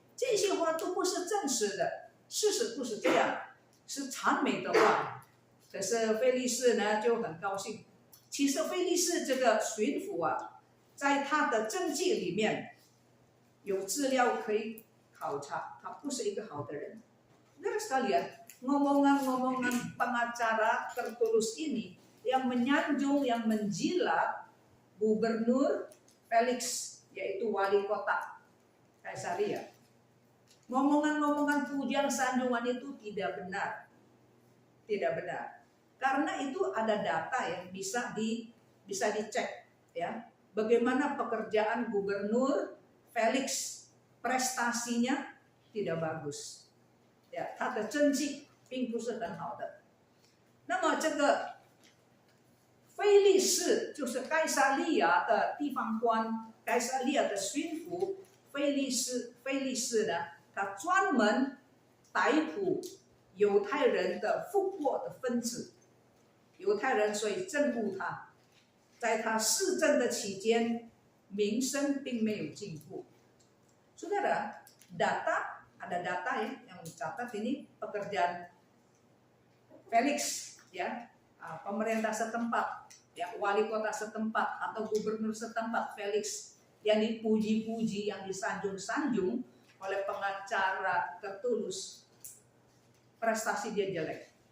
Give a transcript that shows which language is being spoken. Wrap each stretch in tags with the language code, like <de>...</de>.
<zh>这些话都不是真实的，事实不是这样，是谄媚的话。可是菲利士呢就很高兴。其实菲利士这个巡抚啊，在他的政绩里面有资料可以考察，他不是一个好的人。</zh> <id>Saudara sekalian, ngomongan-ngomongan pengacara Tertulus ini yang menyanjung, yang menjilat gubernur Felix, yaitu wali kota Kaisaria. Ngomongan-ngomongan pujian sanjungan itu tidak benar. Tidak benar. Karena itu ada data yang bisa dicek ya. Bagaimana pekerjaan gubernur Felix, prestasinya tidak bagus.</id> <zh>他的政绩并不是很好的。那么这个菲利士就是该撒利亚的地方官，该撒利亚的巡抚菲利士呢，他专门逮捕犹太人的复国的分子。犹太人所以憎恶他，在他市政的期间，名声并没有进步。</zh> <id>Saudara, ada data ya yang mencatat ini pekerjaan Felix ya, pemerintah setempat, ya wali kota setempat atau gubernur setempat Felix yang dipuji-puji, yang disanjung-sanjung oleh pengacara Tertullus, prestasi dia jelek.</id>